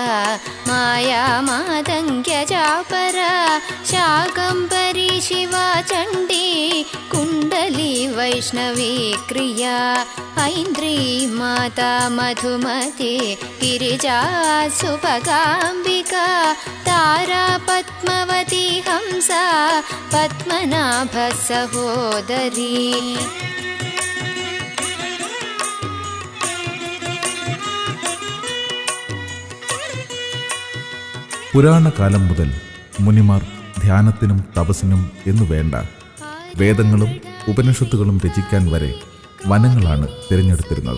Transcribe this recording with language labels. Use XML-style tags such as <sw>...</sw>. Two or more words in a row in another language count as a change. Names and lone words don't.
<sa>माया मातङ्ग्यजापरा शाकम्भरी शिवा चण्डी कुण्डली वैष्णवी क्रिया ऐन्द्री माता मधुमती गिरिजा सुभगाम्बिका तारा पद्मवती हंसा पद्मनाभ सहोदरी.</sa> <ml>പുരാണകാലം മുതൽ മുനിമാർ ധ്യാനത്തിനും തപസ്സിനും എന്നു വേണ്ട വേദങ്ങളും ഉപനിഷത്തുകളും രചിക്കാൻ വരെ വനങ്ങളാണ് തിരഞ്ഞെടുത്തിരുന്നത്.</ml>